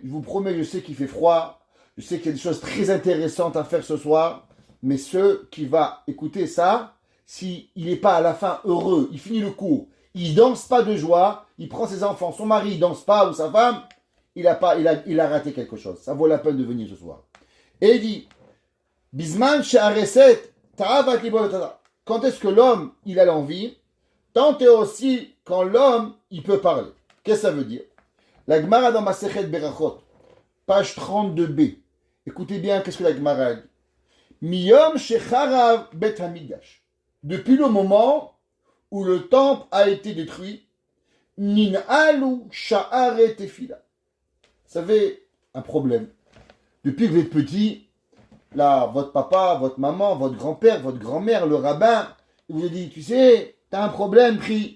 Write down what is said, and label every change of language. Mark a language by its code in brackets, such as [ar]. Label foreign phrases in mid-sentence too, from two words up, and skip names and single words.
[fr] Je vous promets, je sais qu'il fait froid. Je sais qu'il y a des choses très intéressantes à faire ce soir. Mais ceux qui va écouter ça, s'il n'est pas à la fin heureux, il finit le cours, il danse pas de joie, il prend ses enfants, son mari il danse pas ou sa femme, il a raté quelque chose. Ça vaut la peine de venir ce soir. Et il dit, [he] בזמן שארשת תאות לבו נתתה. [fr] Quand est-ce que l'homme, il a l'envie? Tant et aussi quand l'homme, il peut parler. Qu'est-ce que ça veut dire? La Gemara dans Masechet Berachot, page 32b. Écoutez bien, qu'est-ce que la Gemara dit? [he] מיום שחרב בית המקדש. [fr] Depuis le moment où le temple a été détruit, [he] ננעלו שערי תפילה. [fr] Vous savez, un problème. Depuis que vous êtes petit, là, votre papa, votre maman, votre grand-père, votre grand-mère, le rabbin, il vous a dit, tu sais, t'as un problème, prie.